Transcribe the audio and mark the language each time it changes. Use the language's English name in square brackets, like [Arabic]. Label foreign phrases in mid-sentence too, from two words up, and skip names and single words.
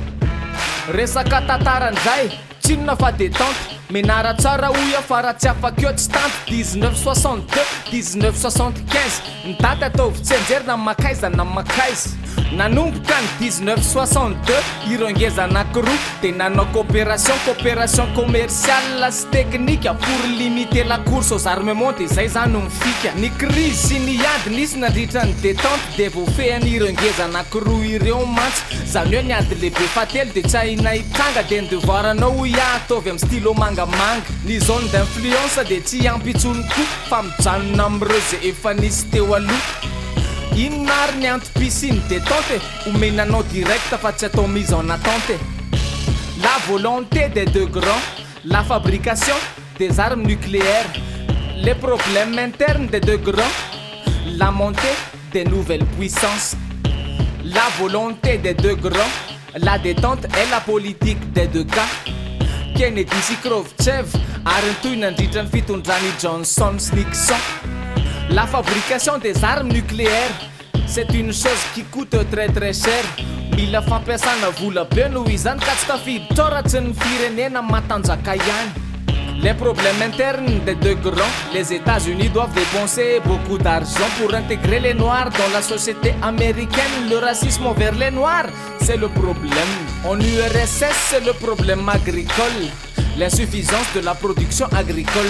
[Malagasy] Resaka tantaran'izay tsinona fa détente, menara tsara hoy fa tsy afaka tsy tanty. 1962, 1975 ny daty ataovy tsy anjery na makaiza na makaiza. Nanomboka ny 1962 ireo ngeza anakiroa de nanao [French] coopération commerciale [Malagasy] sy [French] technique pour limiter la course aux armements [Malagasy] de zay zany no mifika. Ny crise sy ny ady nisy nandritra ny détente de voafehan'ireo ngeza anakiroa ireo mantsy. Zany hoe ny ady lehibe fatelo de tsy ahina hitranga de ny devoiranao ho ataovy amin'ny stylo mangamanga. Ny [French] zone d'influence [Malagasy] de tsy ampitsony koa fa mijanona amireo zay efa nisy teo aloha. Inona ary ny antom-pisiny détente omenanao direct fa tsy atao [French] mise en attente. La volonté des deux grands, la fabrication des armes nucléaires, les problèmes internes des deux grands, la montée des nouvelles puissances. La volonté des deux grands, la détente et la politique des deux cas. [Malagasy] Kennedy sy Khrouchtchev ary nitoy nandritra ny fitondrany Johnson sy Nixon. [French] La fabrication des armes nucléaires, c'est une chose qui coûte très très cher. [Malagasy] Mila fampiasana vola be noho izany ka tsy tafiditra raha tsy ny firenena matanjaka ihany. [French] Les problèmes internes des deux grands, les États-Unis doivent dépenser beaucoup d'argent pour intégrer les Noirs dans la société américaine. Le racisme envers les Noirs, c'est le problème. En URSS, c'est le problème agricole, l'insuffisance de la production agricole.